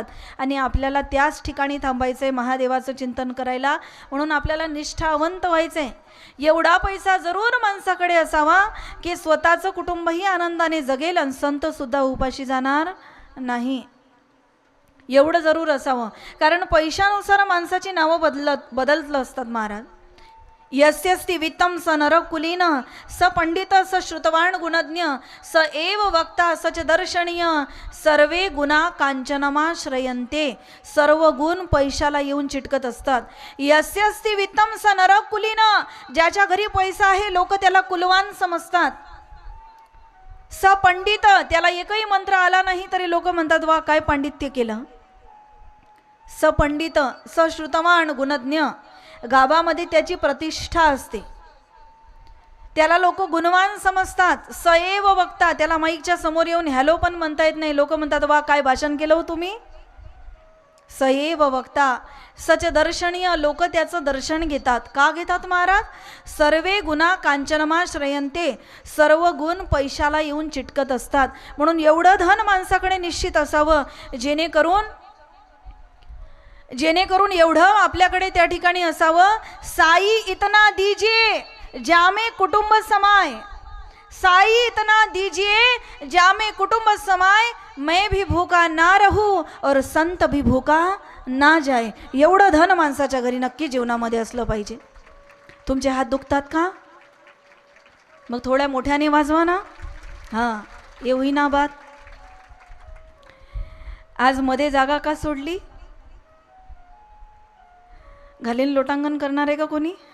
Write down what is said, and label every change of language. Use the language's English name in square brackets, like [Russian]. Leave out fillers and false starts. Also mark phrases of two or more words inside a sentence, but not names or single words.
[Marathi] आणि आपल्याला त्याच ठिकाणी थांबायचं आहे महादेवाचं चिंतन करायला, म्हणून आपल्याला निष्ठावंत व्हायचं आहे. एवढा पैसा जरूर माणसाकडे असावा की स्वतःचं कुटुंबही आनंदाने जगेल आणि संतसुद्धा उपाशी जाणार नाही. एवढं जरूर असावं, कारण पैशानुसार माणसाची नावं बदलत असतात महाराज. [Sanskrit] यस्यस्ति वित्तं स नरकुलीन स पंडित स श्रुतवान गुणज्ञ स एव वक्ता स च दर्शनीय सर्वे गुणा कांचनमाश्रयन्ते. [Marathi] सर्व गुण पैशाला येऊन चिटकत असतात. [Sanskrit] यस्यस्ति वित्तं स नरकुलीन, [Marathi] ज्याच्या घरी पैसा आहे लोक त्याला कुलवान समजतात. [Sanskrit] स पंडित, [Marathi] त्याला एकही मंत्र आला नाही तरी लोक म्हणतात वा काय पांडित्य केलं. [Sanskrit] स पंडित स श्रुतवान गुणज्ञ, [Marathi] गावामध्ये त्याची प्रतिष्ठा असते, त्याला लोक गुणवान समजतात. [Sanskrit] स एव वक्ता, [Marathi] त्याला माईकच्या समोर येऊन हॅलो पण म्हणता येत नाही, लोक म्हणतात वा काय भाषण केलं हो तुम्ही. [Sanskrit] स एव वक्ता सच दर्शनीय, [Marathi] लोक त्याचं दर्शन घेतात. का घेतात महाराज? [Sanskrit] सर्वे गुणा कांचनमाश्रयन्ते, [Marathi] सर्व गुण पैशाला येऊन चिटकत असतात. म्हणून एवढं धन माणसाकडे निश्चित असावं जेणेकरून एवढं आपल्याकडे त्या ठिकाणी असावं, [Hindi] साई इतना दीजिए जामे कुटुंब समाय, साई इतना दीजिए जामे कुटुंब समाय, मैं भी भूखा ना रहूं और संत भी भूखा ना जाए. [Marathi] एवढं धन माणसाच्या घरी नक्की जीवनामध्ये असलं पाहिजे. तुमचे हात दुखतात का? मग थोड्या मोठ्याने वाजवा ना. हां, येऊही ना बात. आज मध्ये जागा का सोडली? घालीन लोटांगण करणार आहे का कोणी?